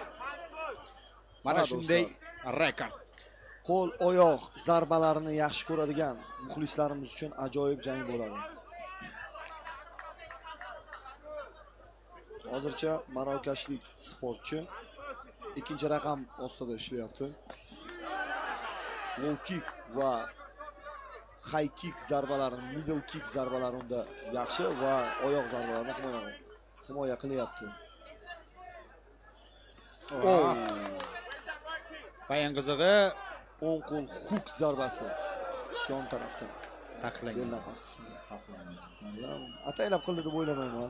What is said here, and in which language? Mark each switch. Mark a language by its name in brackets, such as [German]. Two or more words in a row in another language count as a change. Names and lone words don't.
[Uzbek] Mana shunday rekord. Qo'l, oyoq zarbalarini yaxshi ko'radigan muxlislarimiz uchun ajoyib jang bo'ladi. Hozircha marokashlik sportchi ikkinchi raqam ostida ishlayapti. [English] Low kick [Uzbek] va [English] high kick [Uzbek] zarbalari, [English] middle kick [Uzbek] zarbalari unda yaxshi va oyoq zarbalarini himoya qilyapti. Bayan qizig'i o'ng qo'l hook zarbasi yon tarafdan taqiqlangan. Beldan past qismida taqiqlangan. Ataylab qildi deb o'ylamayman.